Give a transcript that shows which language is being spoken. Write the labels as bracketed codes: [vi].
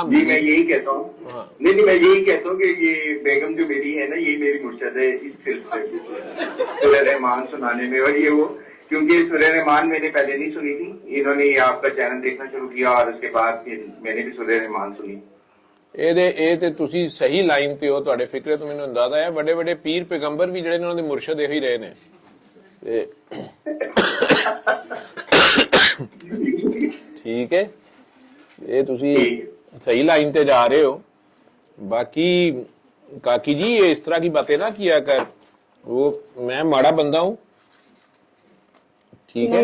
[hi] जी मैं यही कहता हूँ। हाँ। नहीं मैं यही कहता हूँ कि ये बेगम जो मेरी है ना, ये मेरी मुर्शद है इस सिलसिले सूरह रहमान सुनाने में। और ये वो, क्योंकि सूरह रहमान मैंने पहले नहीं सुनी थी, इन्होंने आपका चैनल देखना शुरू किया और उसके बाद फिर मैंने भी सूरह रहमान सुनी। [pa] ਇਹ ਤੇ ਤੁਸੀਂ ਸਹੀ ਲਾਈਨ ਤੇ ਹੋ, ਤੁਹਾਡੇ ਫਿਕਰੇ ਤੋਂ ਮੈਨੂੰ ਅੰਦਾਜ਼ਾ ਹੈ। ਵੱਡੇ ਵੱਡੇ ਪੀਰ ਪੈਗੰਬਰ ਵੀ ਜਿਹੜੇ ਨੇ ਉਹਨਾਂ ਦੇ ਮੁਰਸ਼ਿਦ ਇਹੀ ਰਹੇ ਨੇ। ਤੇ ਠੀਕ ਹੈ, ਇਹ ਤੁਸੀਂ [hi] सही लाइन पे जा रहे हो। बाकी काकी जी ये इस तरह की बातें ना किया कर, वो मैं माड़ा बंदा हूँ, ठीक है।